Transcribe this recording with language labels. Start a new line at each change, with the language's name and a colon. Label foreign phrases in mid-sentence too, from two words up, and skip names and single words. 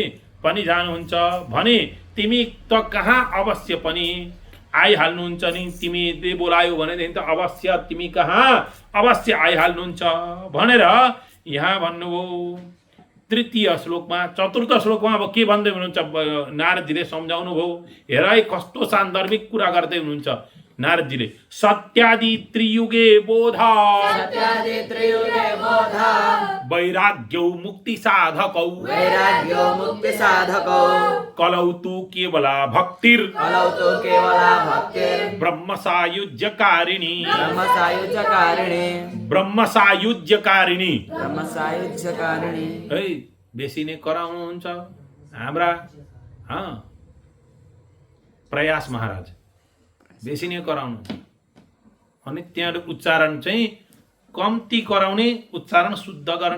Nepali: पनि जानुहुन्छ भने तिमी त कहाँ अवश्य पनि आइहाल्नुहुन्छ नि तिमीले बोलायो भनेदेखि त अवश्य तिमी कहाँ अवश्य आइहाल्नुहुन्छ भनेर यहाँ भन्नुभयो तृतीय श्लोकमा चतुर्थ श्लोकमा अब के भन्दै हुनुहुन्छ नारदजीले सम्झाउनु भयो हेर है कस्तो सान्दर्भिक कुरा गर्दै हुनुहुन्छ नारदजीले
Sanskrit: सत्यादि त्रियुगे बोधा वैराग्यौ मुक्ति साधकौ कलौ तु केवला भक्तिर् ब्रह्म सायुज्यकारिणी
Nepali: है बेसी नै कराउनुहुन्छ हाम्रा प्रयास महाराज बेसी नै कराउनु अनि त्यहाँ उच्चारण चाहिँ कम्ती कराउने, उच्चारण शुद्ध गर्ने।